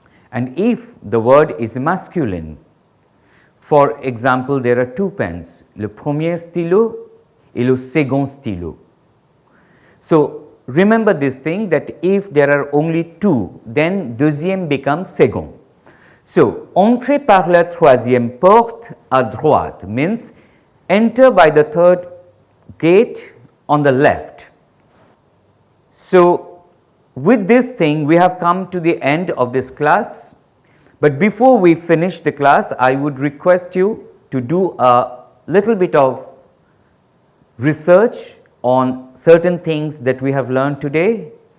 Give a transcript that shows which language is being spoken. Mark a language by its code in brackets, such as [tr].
[en] And if the word is masculine, for example, there are 2 pens, [fr] le premier stylo et le second stylo. [en] So, remember this thing that if there are only 2, then deuxième becomes second. [fr] So, entrez par la 3e porte à droite means [en] enter by the third gate on the left. So, with this thing we have come to the end of this class, but before we finish the class I would request you to do a little bit of research on certain things that we have learned today.